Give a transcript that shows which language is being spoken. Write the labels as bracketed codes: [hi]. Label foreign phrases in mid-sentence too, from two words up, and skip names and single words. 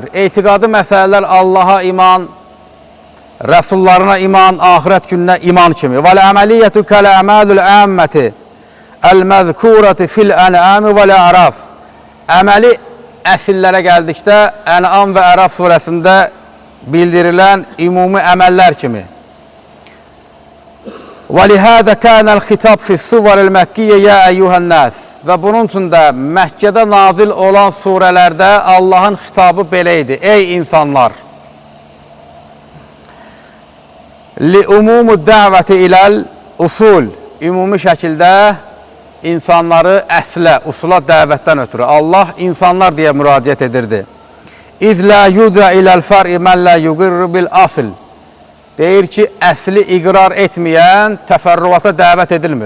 [az] Etiqadı məsələlər Allaha iman, rəsullarına iman, axirət gününə iman kimi. [ar] والعملية كالأعمال العامة المذكورة في الأنعام والأعراف. [az] Əməli əsillərə gəldikdə Ən'am və Əraf surəsində bildirilən ümumi əməllər kimi. [ar] وَلِهَذَا كَانَ الْخِتَابِ فِي السُّوَرِ الْمَكِّيَّ يَا أَيُّهَا النَّاسِ. [az] Və bunun üçün də Məkkədə nazil olan surələrdə Allahın xitabı belə idi. Ey insanlar! [ar] لِعُمُومُ الدَّعْوَةِ إِلَى الْأُصُولِ. [az] Ümumi şəkildə insanları əslə, usula dəvətdən ötürü. Allah insanlar deyə müraciət edirdi. [ar] إذ لا يدعى إلى الفرع من لا يقر بالأصل. [az] Deyir ki, əsli iqrar etməyən təfərrüata dəvət edilmir.